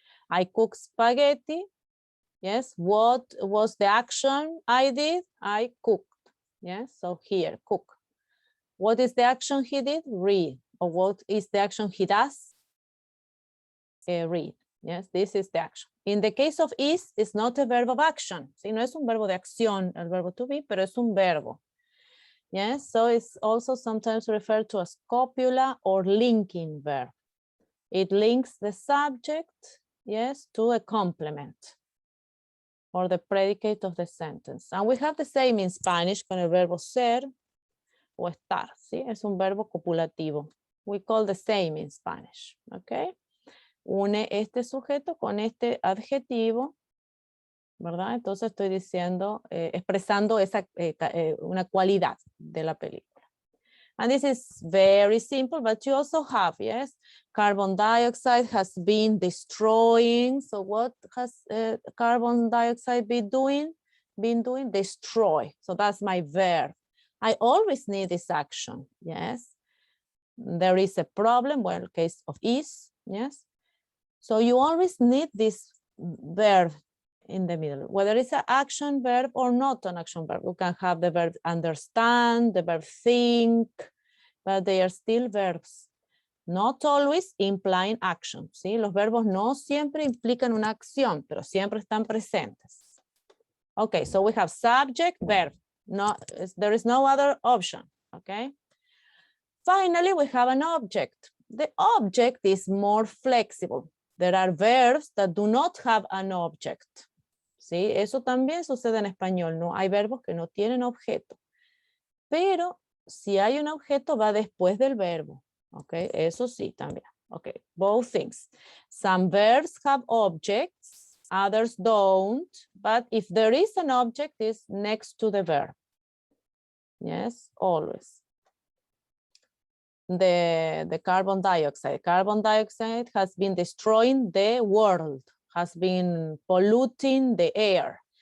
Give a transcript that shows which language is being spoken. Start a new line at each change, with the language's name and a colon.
English: I cook spaghetti. Yes. What was the action I did? I cooked. Yes. So here, cook. What is the action he did? Read. Or what is the action he does? Read. Yes, this is the action. In the case of is, it's not a verb of action.
Spanish: ¿Sí? No es un verbo de acción, el verbo to be, pero es un verbo.
English: Yes, so it's also sometimes referred to as copula or linking verb. It links the subject, yes, to a complement or the predicate of the sentence. And we have the same in Spanish
Spanish: con el verbo ser o estar. ¿Sí? Es un verbo copulativo.
English: We call the same in Spanish. Okay.
Spanish: Une este sujeto con este adjetivo, ¿verdad? Entonces estoy diciendo, expresando esa, una cualidad de la película.
English: And this is very simple, but you also have, yes, carbon dioxide has been destroying. So what has carbon dioxide been doing? Destroy. So that's my verb. I always need this action, yes. There is a problem, well, in the case of is, yes. So you always need this verb in the middle, whether it's an action verb or not an action verb. You can have the verb understand, the verb think, but they are still verbs. Not always implying action.
Spanish: ¿Sí? Los verbos no siempre implican una acción, pero siempre están presentes.
English: Okay, so we have subject, verb. No, there is no other option. Okay. Finally, we have an object. The object is more flexible. There are verbs that do not have an object.
Spanish: ¿Sí? Eso también sucede en español, ¿no? Hay verbos que no tienen objeto. Pero si hay un objeto, va después del verbo. ¿Ok? Eso sí, también. Ok,
English: both things. Some verbs have objects, others don't. But if there is an object, it's next to the verb. Yes, always. The carbon dioxide. Carbon dioxide has been destroying the world, has been polluting the air.